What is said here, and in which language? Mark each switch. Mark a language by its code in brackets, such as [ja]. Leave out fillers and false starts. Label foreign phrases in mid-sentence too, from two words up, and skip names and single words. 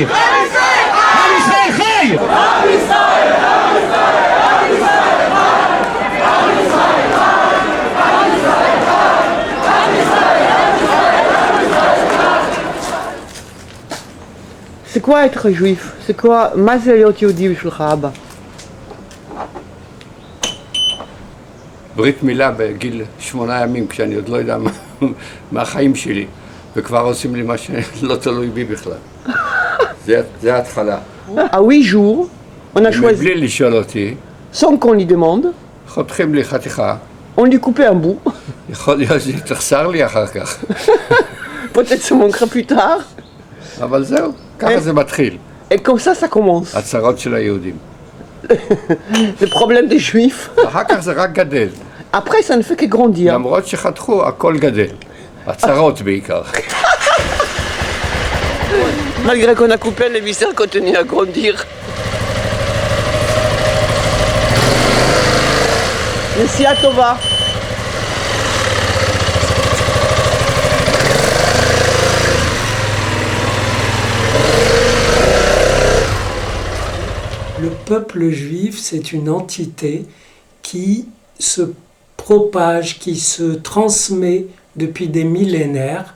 [he] עם ישראל חי! [fr] C'est quoi être juif? C'est quoi? [he] מה זה להיות יהודי בשבילך, אבא? ברית מילה בגיל 8 ימים, כשאני עוד לא יודע מה החיים שלי, וכבר עושים לי מה שלא תלוי בי בכלל. זה ההתחלה. [fr] À 8 jours, on a choisi, [he] מבלי לשאול אותי, [fr] sans qu'on lui demande, [he] חותכים לי חתיכה. [fr] on lui coupait un bout. [he] יכול להיות שתחסר לי אחר כך. [fr] Peut-être ça manquera plus tard. [he] אבל זהו, ככה זה מתחיל. [fr] Et comme ça commence. [he] הצרות של היהודים. [fr] Le problème des juifs. [he] אחר כך זה רק גדל. [fr] Après, ça ne fait que grandir. [he] למרות שחתכו, הכל גדל. הצרות בעיקר. [fr] Malgré qu'on a coupé, les viscères continuent à grandir. Merci à Tova. Le peuple juif, c'est une entité qui se propage, qui se transmet depuis des millénaires.